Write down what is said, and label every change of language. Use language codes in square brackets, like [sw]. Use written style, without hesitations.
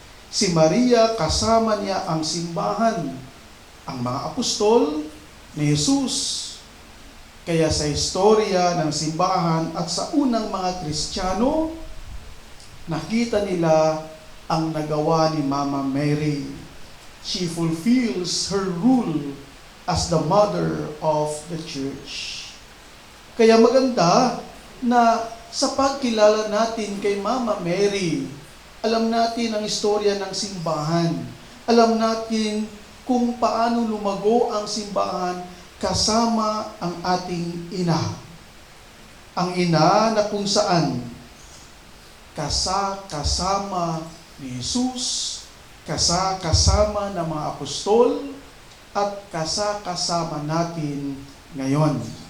[tl] Si Maria, kasama niya ang simbahan, ang mga apostol ni Jesus. Kaya sa istorya ng simbahan at sa unang mga Kristiyano, nakita nila ang nagawa ni Mama Mary. [en] She fulfills her role as the mother of the church. [tl] Kaya maganda na sa pagkilala natin kay Mama Mary, alam natin ang istorya ng simbahan. Alam natin kung paano lumago ang simbahan kasama ang ating ina. Ang ina na kung saan kasama ni Jesus, kasama ng mga apostol, at kasama natin ngayon.